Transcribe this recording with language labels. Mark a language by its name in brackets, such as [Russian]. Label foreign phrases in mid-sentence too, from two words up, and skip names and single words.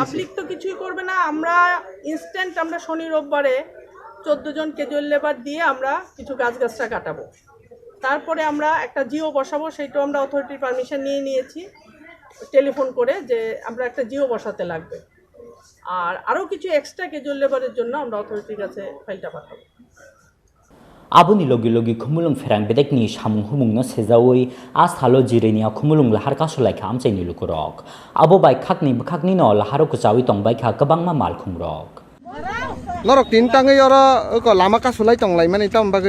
[Bangla] পাবলিক তো কিছুই করবে না, আমরা ইনস্ট্যান্ট আমরা শনি রোববারে 14 জন [English] casual labour [Bangla] দিয়ে আমরা কিছু গাছগাছটা কাটাবো, তারপরে আমরা একটা জিও বসাবো, সেইটাও আমরা [English] authority's permission [Bangla] নিয়ে নিয়েছি টেলিফোন করে যে আমরা একটা জিও বসাতে লাগবে, আর আরও কিছু [English] extra casual labour's [Bangla] জন্য আমরা অথরিটির কাছে ফাইলটা পাঠাবো। [Kok Borok] Aboni logi khumulung ferang bedek ni samung humung no sejawi asthalo jirenia khumulung lahar kasulai kham chaini lukurok abo bai khakni no laharo kuchawi tongbai kha kabangma mal khungrok norok tin tangai ora ko lama kasulai tonglai mani tam bagai